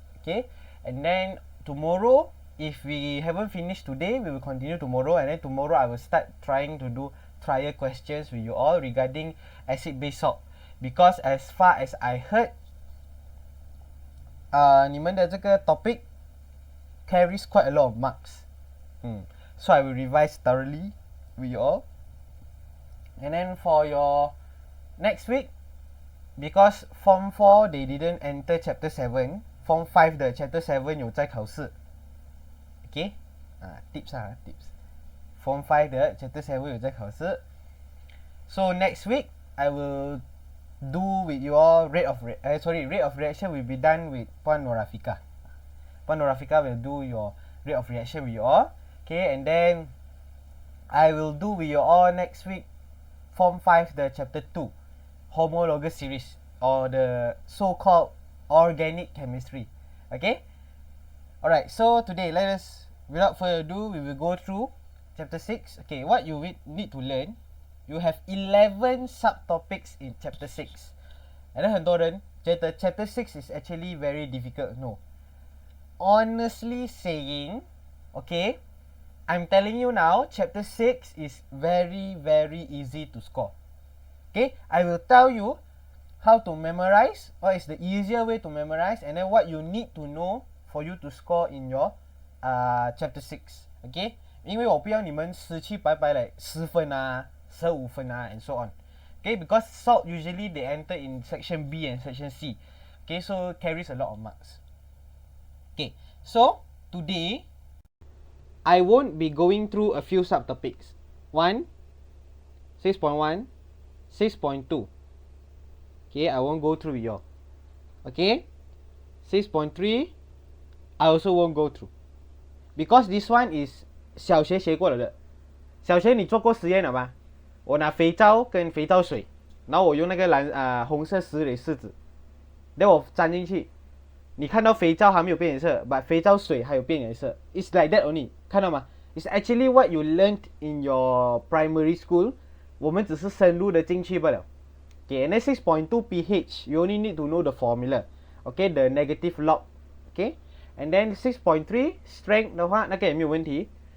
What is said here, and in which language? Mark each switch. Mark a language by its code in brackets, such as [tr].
[en] Okay, and then tomorrow, if we haven't finished today, we will continue tomorrow, and then tomorrow I will start trying to do trial questions with you all regarding acid base salt, because as far as I heard, [zh] 你们的这个 [en] topic carries quite a lot of marks. So I will revise thoroughly with you all. And then for your next week, because Form 4 they didn't enter chapter 7, Form 5 的 chapter 7 [zh] 有在考试。 [en] Okay, tips tips. [zh] Form 5 的 chapter 7有在考试。 [en] So next week I will do with you all rate of reaction will be done with Puan Norafika. Puan Norafika will do your rate of reaction with you all. Okay, and then I will do with you all next week Form 5 the chapter 2 homologous series, or the so-called organic chemistry. Okay, alright, so today let us, without further ado, we will go through chapter 6. Okay, what you need to learn, you have 11 subtopics in chapter 6. And then [zh] 很多人觉得 [en] chapter 6 is actually very difficult. No, honestly saying, okay, I'm telling you now, chapter 6 is very easy to score. Okay, I will tell you how to memorize, what is the easier way to memorize, and then what you need to know for you to score in your chapter 6. [zh] Okay, 因为我不要你们死去白白来10分啊15分啊 [en] and so on. Okay, because salt usually they enter in section B and section C. Okay, so carries a lot of marks. Okay, so today I won't be going through a few subtopics. 1, 6.1, 6.2. Okay, I won't go through with you. Okay, 6.3, I also won't go through. Because this one is [zh] 小学学过了的。小学你做过实验了吗？我拿肥皂跟肥皂水，然后我用那个红色石蕊试纸，然后我粘进去。你看到肥皂还没有变颜色， but 肥皂水还有变颜色。 [en] It's like that only. [zh] 看到吗？ [en] It's actually what you learned in your primary school. [zh] 我们只是深入的进去罢了。 [en] Okay, and then 6.2 pH, you only need to know the formula. Okay, the negative log. [zh] Okay, and then 6.3 strength 的话，那个也没有问题。